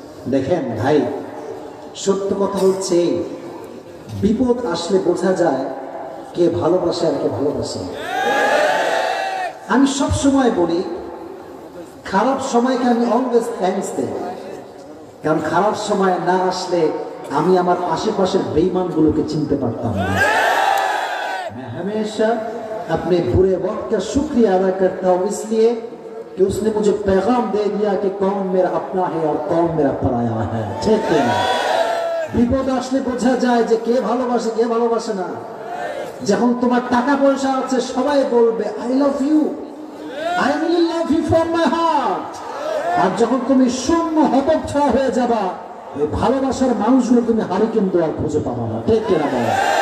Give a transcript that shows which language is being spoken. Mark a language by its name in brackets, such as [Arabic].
[Bangla] দেখেন ভাই, সত্য কথা হচ্ছে বিপদ আসলে বোঝা যায় কে ভালোবাসে আর কে ভালোবাসে। আমি সব সময় বলি, খারাপ সময়কে আমি [English] always thanks [Bangla] দেই, কারণ খারাপ সময় না আসলে আমি আমার आशे-पाशेर बेईमानগুলোকে চিনতে পারতাম না। [Hindi] मैं हमेशा अपने बुरे वक्त का शुक्रिया अदा करता हूँ, इसलिए कि उसने मुझे पैगाम दे दिया कि कौन मेरा अपना है और कौन मेरा पराया है। ठीक है, [Bangla] বিপদ আসলে বোঝা যায় যে কে ভালোবাসে কে ভালোবাসে না। যখন তোমার টাকা পয়সা আছে সবাই বলবে [English] I love you, I really love you from my heart. [Bangla] আর যখন তুমি শূন্য হতচ্ছাড়া হয়ে যাবা, এই ভালোবাসার মানুষগুলো তুমি হারিকেন দোয়ার খুঁজে পাবা না। ঠিক কিনা বলো?